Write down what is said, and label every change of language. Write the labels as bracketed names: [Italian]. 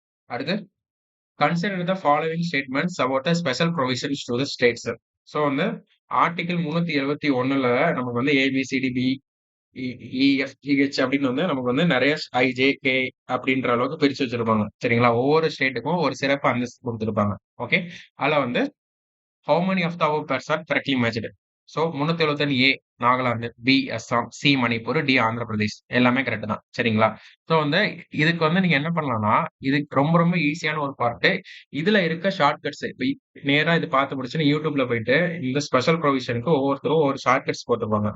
[English] அடுத்து consider the following statements about the special provisions to the states. [Tamil] So வந்து article 371ல நமக்கு வந்து ஏபிசிடிபி EFGH அப்படின்னு வந்து நமக்கு வந்து நிறைய ஐஜே கே அப்படின்ற அளவுக்கு பிரிச்சு வச்சிருப்பாங்க. சரிங்களா? ஒவ்வொரு ஸ்டேட்டுக்கும் ஒரு சிறப்பு அந்தஸ்து கொடுத்துருப்பாங்க. ஓகே. அதுல வந்து [English] How many of the above pairs are correctly matched? [Tamil] So 371 A Nagaland, B Assam, C Manipur, D Andhra Pradesh எல்லாமே கரெக்ட் தான். சரிங்களா? ஸோ வந்து இதுக்கு வந்து நீங்க என்ன பண்ணலாம்னா, இதுக்கு ரொம்ப ரொம்ப ஈஸியான ஒரு பார்ட். இதுல இருக்க ஷார்ட் கட்ஸ் இப்ப நேரா இது பார்த்து முடிச்சுன்னு யூடியூப்ல போயிட்டு இந்த ஸ்பெஷல் ப்ரொவிஷனுக்கு ஒவ்வொருத்தரும் ஒரு ஷார்ட் கட்ஸ் போட்டுருப்பாங்க.